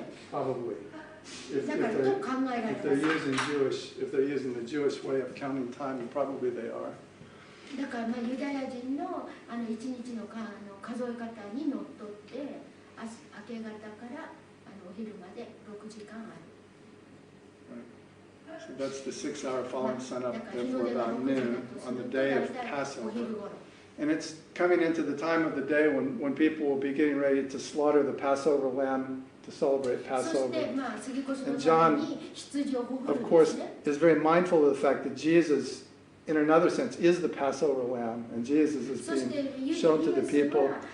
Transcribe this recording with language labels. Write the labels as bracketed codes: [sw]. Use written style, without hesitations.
[en] Probably. If they're using the Jewish way of counting time, and probably they are. [ja] だからユダヤ人の1日の数え方にのっとって明け方からお昼まで6時間ある。 [en] So that's the 6th hour following sunup, therefore about noon on the day of Passover. And it's coming into the time of the day when people will be getting ready to slaughter the Passover lamb to celebrate Passover. And John, of course, is very mindful of the fact that Jesus, in another sense, is the Passover lamb, and Jesus is being shown to the people.